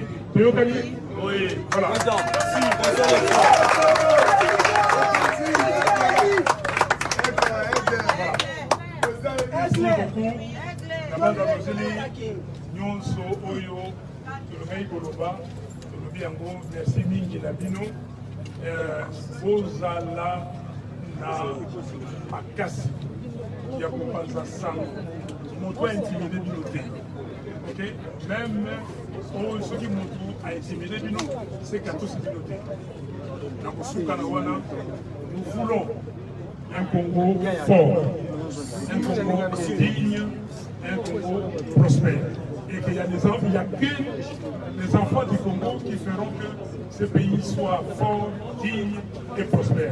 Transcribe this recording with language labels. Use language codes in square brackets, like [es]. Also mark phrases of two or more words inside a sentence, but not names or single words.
[fr] Toyokani? Oui, voilà. Merci beaucoup. [ln] Merci mingi na bino. Bozala na makasi ya kopanza sango. Moto intimidé bino te. [fr] Ok? Même ceux qui montrent à intimider, non, c'est qu'à tous noté. Nous voulons un Congo fort, un Congo digne, un Congo prospère. Et qu'il y a que les enfants du Congo qui feront que ce pays soit fort, digne et prospère.